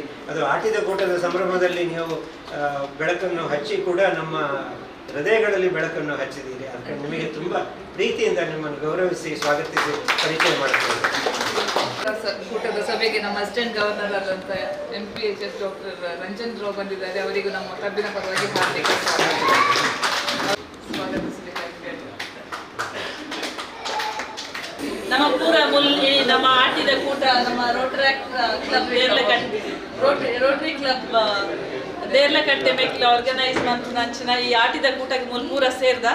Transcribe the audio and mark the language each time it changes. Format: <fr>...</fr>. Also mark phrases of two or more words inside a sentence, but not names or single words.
<kn>ಅದು ಆಟಿದ ಕೂಟದ ಸಂಭ್ರಮದಲ್ಲಿ ನೀವು ಬೆಳಕನ್ನು ಹಚ್ಚಿ ಕೂಡ ನಮ್ಮ ಹೃದಯಗಳಲ್ಲಿ ಬೆಳಕನ್ನು ಹಚ್ಚಿದ್ದೀರಿ. ಅದಕ್ಕೆ ನಿಮಗೆ ತುಂಬ ಪ್ರೀತಿಯಿಂದ ನಿಮ್ಮನ್ನು ಗೌರವಿಸಿ ಸ್ವಾಗತಿಸಿ ಪರಿಚಯ ಮಾಡ್ತೇವೆ. ಕೂಟದ ಸಭೆಗೆ ನಮ್ಮ</kn> <en>assistant governor</en> <kn>ಆದಂಥ MPHS ಡಾಕ್ಟರ್ ರಂಜನ್ ರಾವ್ ಬಂದಿದ್ದಾರೆ. ಅವರಿಗೂ ನಮ್ಮ ಕ್ಲಬ್ಬಿನ ಪರವಾಗಿ ಹಾರ್ದಿಕ ಸ್ವಾಗತಿಸಬೇಕಾಗಿದೆ.</kn> <tcy>ನಮ್ಮ ಪೂರ ನಮ್ಮ ಆಟಿದ ಕೂಟ ನಮ್ಮ ಕ್ಲಬ್ ರೋಟರಿ ಕ್ಲಬ್ ದೇರ್ಲಕಟ್ಟೆ ಮೇಕ್ಲ ಆರ್ಗನೈಸ್ ಮಂತ್ ನಂಚಿನ ಈ ಆಟಿದ ಕೂಟಕ್ಕೆ ಪೂರ ಸೇರ್ದ.</tcy>